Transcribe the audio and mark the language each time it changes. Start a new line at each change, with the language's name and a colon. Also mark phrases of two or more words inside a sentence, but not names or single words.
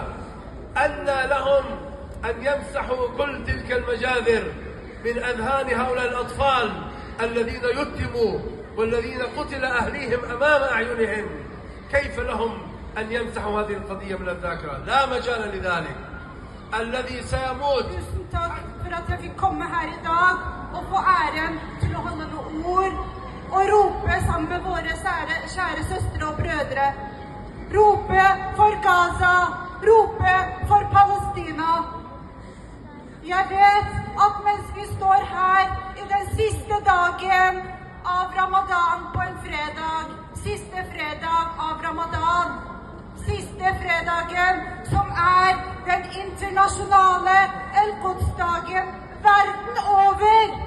Arabic: أن لهم أن يمسحوا كل تلك المجاذر من أذهان هؤلاء الأطفال الذين يتموا والذين قتل أهليهم أمام أعينهم. كيف لهم أن يمسحوا هذه القضية من الذاكرة؟ لا مجال لذلك. الذي سيموت.
Norwegian: Tusen takk for at jeg fikk komme her i dag og få æren til å holde noen ord og rope sammen med våre kjære søstre og brødre. Rope for Gaza, rope for Palestina. Jeg vet at mens vi står her i den siste dagen av Ramadan på en fredag, siste fredag av Ramadan, siste fredagen som den internasjonale El-Quds-dagen verden over.